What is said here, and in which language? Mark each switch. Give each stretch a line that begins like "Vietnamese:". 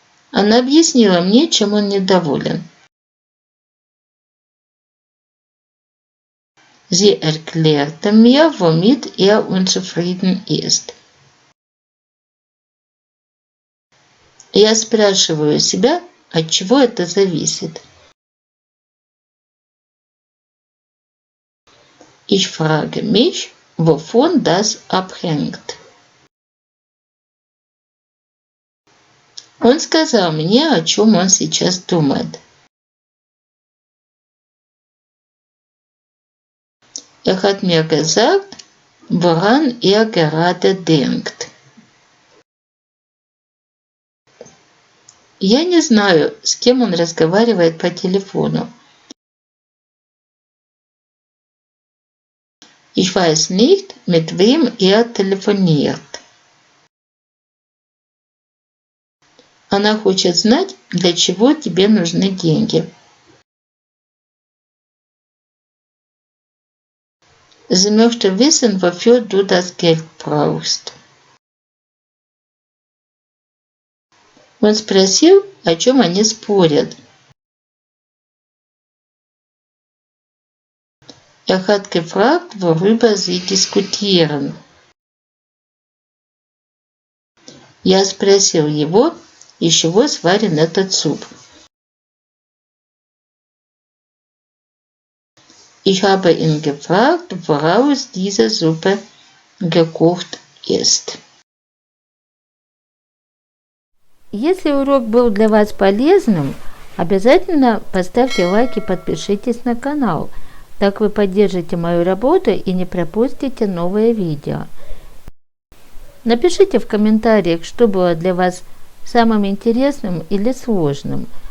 Russian: Она объяснила мне, чем он недоволен.
German: Sie erklärte mir, womit er unzufrieden ist.
Russian: Я спрашиваю себя, от чего это зависит.
German: Ich frage mich, wovon das abhängt.
Russian: Он сказал мне, о чем он сейчас думает.
German: Er hat mir gesagt, woran er gerade denkt.
Russian: Я не знаю, с кем он разговаривает по телефону.
German: Ich weiß nicht, mit wem er telefoniert.
Russian: Она хочет знать, для чего тебе нужны деньги.
German: Sie möchte wissen, wofür du das Geld brauchst.
Russian: Он спросил, о чем они спорят.
German: Er hat gefragt, worüber sie diskutieren.
Russian: Я спросил его, из чего сварен этот суп.
German: Ich habe ihn gefragt, woraus diese Suppe gekocht ist.
Russian: Если урок был для вас полезным, Обязательно поставьте лайк и подпишитесь на канал. Так вы поддержите мою работу и не пропустите новые видео. Напишите в комментариях, что было для вас самым интересным или сложным.